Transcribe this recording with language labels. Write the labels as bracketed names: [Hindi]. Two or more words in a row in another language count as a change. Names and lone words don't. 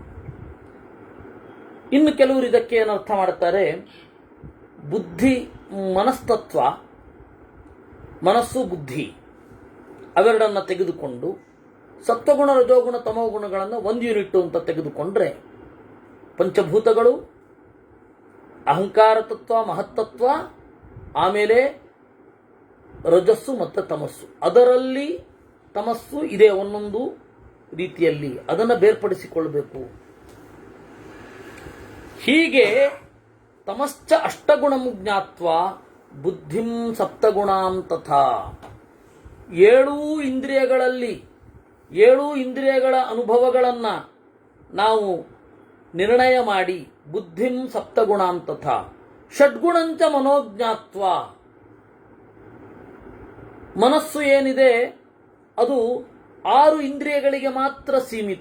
[Kannada] ಇನ್ನು ಕೆಲವರು ಇದಕ್ಕೆ ಏನರ್ಥ ಮಾಡ್ತಾರೆ, ಬುದ್ಧಿ ಮನಸ್ತತ್ವ, ಮನಸ್ಸು ಬುದ್ಧಿ ಅವೆರಡನ್ನು ತೆಗೆದುಕೊಂಡು ಸತ್ವಗುಣ, ರಜೋಗುಣ, ತಮೋ ಗುಣಗಳನ್ನು ಒಂದು ಯೂನಿಟ್ ಅಂತ ತೆಗೆದುಕೊಂಡ್ರೆ ಪಂಚಭೂತಗಳು, ಅಹಂಕಾರ ತತ್ವ, ಮಹತ್ತತ್ವ, ಆಮೇಲೆ ರಜಸ್ಸು ಮತ್ತು ತಮಸ್ಸು. ಅದರಲ್ಲಿ ತಮಸ್ಸು ಇದೆ ಒಂದೊಂದು ರೀತಿಯಲ್ಲಿ, ಅದನ್ನು ಬೇರ್ಪಡಿಸಿಕೊಳ್ಬೇಕು. [Sanskrit] ಹೀಗೆ ತಮಶ್ಚ ಅಷ್ಟಗುಣಂ ಜ್ಞಾತ್ವಾ ಬುದ್ಧಿಂ ಸಪ್ತಗುಣಾಂ ತಥಾ. [Kannada] ಏಳೂ ಇಂದ್ರಿಯಗಳ ಅನುಭವಗಳನ್ನು ನಾವು ನಿರ್ಣಯ ಮಾಡಿ [Sanskrit] ಬುದ್ಧಿಂ ಸಪ್ತಗುಣಾಂ ತಥಾ ಷಡ್ಗುಣಂಚ ಮನೋಜ್ಞಾತ್ವ. [Kannada] ಮನಸ್ಸು ಏನಿದೆ ಅದು 6 ಇಂದ್ರಿಯಗಳಿಗೆ ಮಾತ್ರ ಸೀಮಿತ.